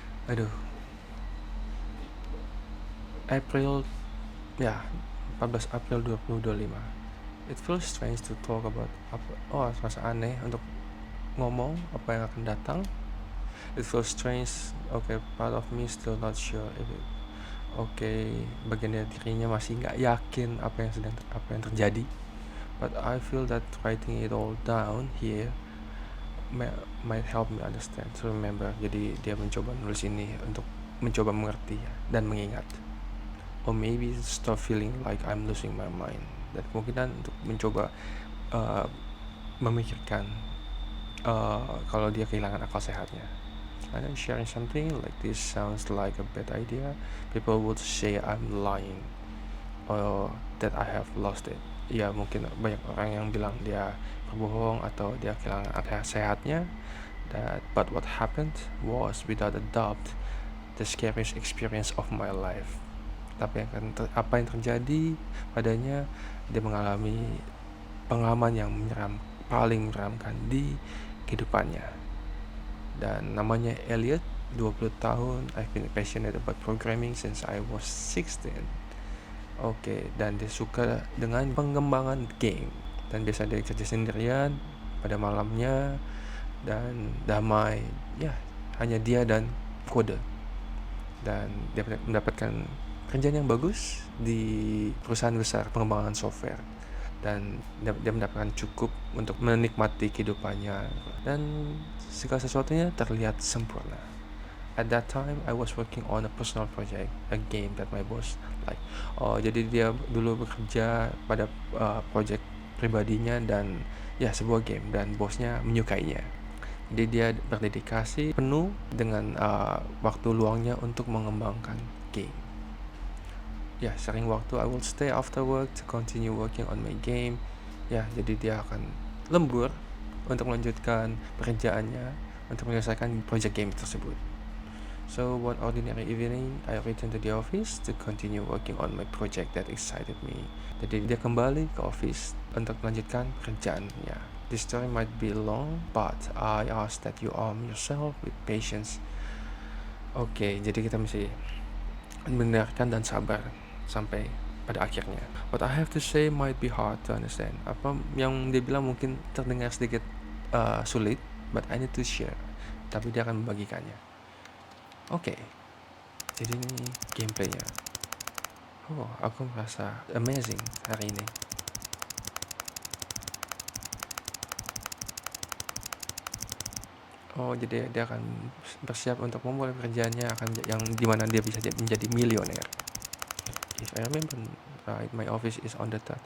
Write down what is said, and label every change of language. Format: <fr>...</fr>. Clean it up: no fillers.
<id>Aduh, April, ya, 14 April 2025.</id> <en>It feels strange to talk about apa.</en> <id>Oh, rasa aneh untuk ngomong apa yang akan datang.</id> <en>It feels strange. Okay, part of me still not sure if it.</en> <id>Bagian dari dirinya masih nggak yakin apa yang terjadi.</id> <en>But I feel that writing it all down here might help me understand, to remember.</en> <id>Jadi dia mencoba nulis ini untuk mencoba mengerti dan mengingat.</id> <en>Or maybe stop feeling like I'm losing my mind.</en> <id>Dan kemungkinan untuk mencoba memikirkan kalau dia kehilangan akal sehatnya.</id> <en>And then sharing something like this sounds like a bad idea. People would say I'm lying or that I have lost it.</en> <id>Ya, mungkin banyak orang yang bilang dia berbohong atau dia kehilangan akal sehatnya.</id> <en>But what happened was without a doubt the scariest experience of my life.</en> <id>Tapi apa yang terjadi padanya, dia mengalami pengalaman yang paling menyeramkan di kehidupannya. Dan namanya Elliot, 20 tahun.</id> <en>I've been passionate about programming since I was 16.</en> <id>Dan dia suka dengan pengembangan game. Dan biasa dia kerja sendirian pada malamnya dan damai. Ya, hanya dia dan kode. Dan dia mendapatkan kerjaan yang bagus di perusahaan besar pengembangan software. Dan dia mendapatkan cukup untuk menikmati kehidupannya. Dan segala sesuatunya terlihat sempurna.</id> <en>At that time, I was working on a personal project, a game that my boss like.</en> <id>Jadi dia dulu bekerja pada project pribadinya dan ya sebuah game, dan bosnya menyukainya. Jadi dia berdedikasi penuh dengan waktu luangnya untuk mengembangkan game. Ya, sering waktu</id> <en>I will stay after work to continue working on my game.</en> <id>Ya, jadi dia akan lembur untuk melanjutkan pekerjaannya untuk menyelesaikan project game tersebut.</id> <en>So one ordinary evening, I returned to the office to continue working on my project that excited me.</en> <id>Jadi dia kembali ke office untuk melanjutkan pekerjaannya.</id> <en>This story might be long, but I ask that you arm yourself with patience.</en> <id>Jadi kita mesti mendengarkan dan sabar sampai pada akhirnya.</id> <en>What I have to say might be hard to understand.</en> <id>Apa yang dia bilang mungkin terdengar sedikit sulit,</id> <en>but I need to share.</en> <id>Tapi dia akan membagikannya. Jadi ini gameplaynya. Aku merasa amazing hari ini. Jadi dia akan bersiap untuk memulai pekerjaannya yang dimana dia bisa menjadi milioner.</id> <en>If I remember right, my office is on the third.</en>